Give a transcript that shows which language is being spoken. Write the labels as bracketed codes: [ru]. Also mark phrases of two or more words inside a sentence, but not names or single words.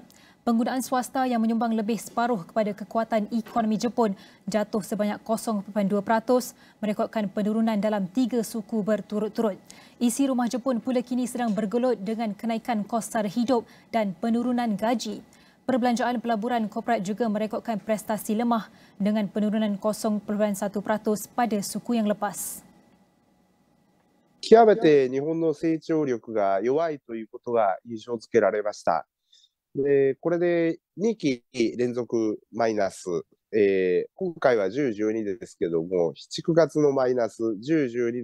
[ms] Penggunaan swasta yang menyumbang lebih separuh kepada kekuatan ekonomi Jepun jatuh sebanyak 0.2%, merekodkan penurunan dalam 3 suku berturut-turut. Isi rumah Jepun pula kini sedang bergelut dengan kenaikan kos sara hidup dan penurunan gaji. Perbelanjaan pelaburan korporat juga merekodkan prestasi lemah dengan penurunan 0.1% pada suku yang lepas. [ja] 極めて日本の成長力が弱いということが印象付けられました。で、これで2期連続マイナス、今回は10、12ですけども、7、9月のマイナス、10、12